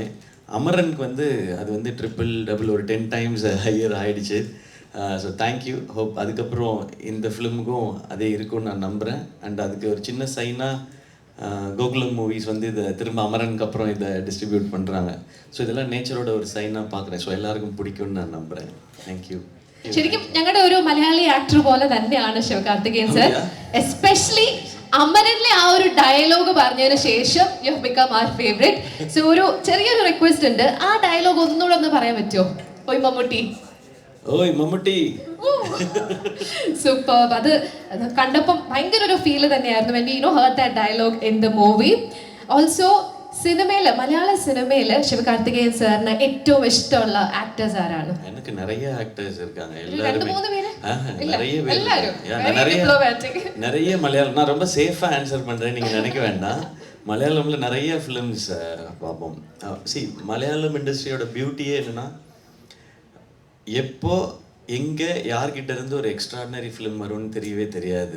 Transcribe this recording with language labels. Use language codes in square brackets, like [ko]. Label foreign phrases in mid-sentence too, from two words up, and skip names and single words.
[ta] அமரனுக்கு வந்து அது வந்து [en] triple double [ta] ஒரு 10 times ஹையர் ஆகிடுச்சு. [en] So thank you. [ta] ஹோப் அதுக்கப்புறம் இந்த ஃபிலிமுக்கும் அதே இருக்கும்னு நான் நம்புகிறேன். அண்ட் அதுக்கு ஒரு சின்ன சைனாக கோகுலம் மூவிஸ் வந்து இதை திரும்ப அமரனுக்கு அப்புறம் இதை டிஸ்ட்ரிபியூட் பண்ணுறாங்க. ஸோ இதெல்லாம் நேச்சரோட ஒரு சைனாக பார்க்குறேன். [ml] ஸோ എല്ലാവർക്കും പിടിക്കുമെന്ന് ഞാൻ നമ്പുறேன். [en] താങ്ക്യൂ. [ml] ശരിക്കും ഞങ്ങളുടെ ഒരു മലയാളി ആക്ടർ പോലെ തന്നെയാണ് ശിവകാർത്തികേയൻ സർ. എസ്പെഷ്യലി അമരനിലെ ആ ഒരു ഡയലോഗ് പറഞ്ഞതിന് ശേഷം [en] you have become our favourite. [ml] സോ ഒരു ചെറിയൊരു റിക്വസ്റ്റ് ഉണ്ട്, ആ ഡയലോഗ് ഒന്നുകൂടെ ഒന്ന് പറയാൻ പറ്റുമോ? ഓയ് മമ്മൂട്ടി, ഓയ് മമ്മൂട്ടി. സൂപ്പർ. അത് കണ്ടപ്പം ഭയങ്കര ഒരു ഫീൽ തന്നെയായിരുന്നു [en] when we heard that dialogue in the movie. [ml] Also സിനിമയില്, മലയാള സിനിമയില് ശിവകാർത്തികേയൻ സാറിന് ഏറ്റവും ഇഷ്ടമുള്ള ആക്ടേഴ്സ് ആരാണ്? [ta] எனக்கு நிறைய ஆக்டர்ஸ் இருக்காங்க. எல்லாரும் நிறைய மலையாளம். நான் ரொம்ப சேஃபாக ஆன்சர் பண்ணுறேன், நீங்கள் நினைக்க வேண்டாம். மலையாளமில் நிறைய ஃபிலிம்ஸ் பார்ப்போம். மலையாளம் இண்டஸ்ட்ரியோட பியூட்டியே என்னென்னா, எப்போ எங்கே யார்கிட்ட இருந்து ஒரு எக்ஸ்ட்ராடினரி ஃபிலிம் வரும்னு தெரியவே தெரியாது.